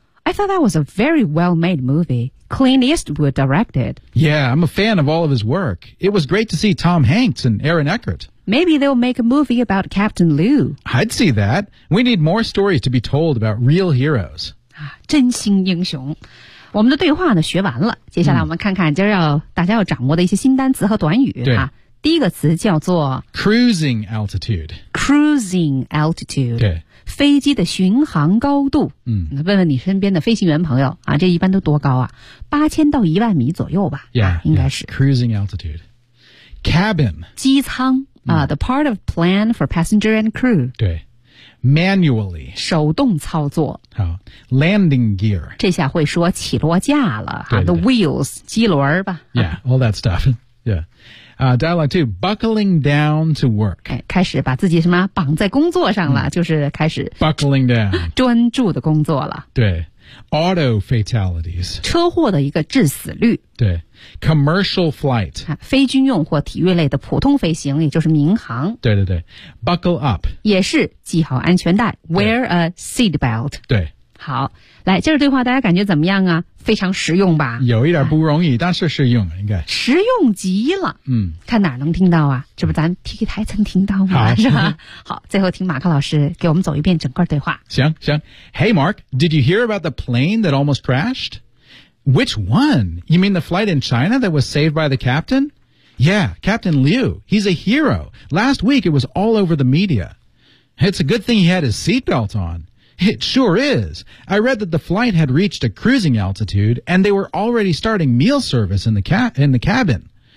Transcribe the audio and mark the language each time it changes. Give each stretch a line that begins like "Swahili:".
English: I thought that was a very well-made movie. Clint Eastwood directed. Yeah, I'm a fan of all of his work. It was great to see Tom Hanks and Aaron Eckhart. Maybe they'll make a movie about Captain Lou. I'd see that. We need more stories to be told about real heroes.
Chinese: 真心英雄。我们的对话呢学完了，接下来我们看看今儿要大家要掌握的一些新单词和短语啊。第一个词叫做
English: cruising altitude。 cruising altitude。
Chinese: 对。飞机的巡航高度。嗯。问问你身边的飞行员朋友啊，这一般都多高啊？ 8000到10000米左右吧。
English: Yeah,
Chinese: 应该是。
English: Yeah, cruising altitude。 cabin。
Chinese: 机舱啊、
English: the part of plane for passenger and crew。对。Manually.
Chinese: 手动操作。
English: 好。Landing gear.
Chinese: 这下会说起落架了。对对对
English: the wheels,
Chinese: 机轮吧。
English: Yeah, all that stuff. Yeah. Dialogue 2, buckling down to work.
Chinese: 开始把自己什么绑在工作上了、就是开始。
English: Buckling down.
Chinese: 专注的工作了。
English: 对。Auto fatalities.
Chinese: 车祸的一个致死率。
English: 对。Commercial flight.
Chinese: 非军用或体育类的普通飞行，也就是民航。对对对。
English: Buckle up.
Chinese: 也是系好安全带。
English: Wear a seat belt.
Chinese: 对。好。来，这个对话大家感觉怎么样啊？非常实用吧？有一点不容易，但是实用应该。实用极了。嗯。看哪能听到啊？这不咱 TK 台曾听到吗？好是吧？好，最后听马克老师给我们走一遍整个对话。行行。
English: Hey Mark, did you hear about the plane that almost crashed? Which one? You mean the flight in China that was saved by the captain? Yeah, Captain Liu. He's a hero. Last week it was all over the media. It's a good thing he had his seatbelt on. It sure is. I read that the flight had reached a cruising altitude and they were already starting meal service in the cabin.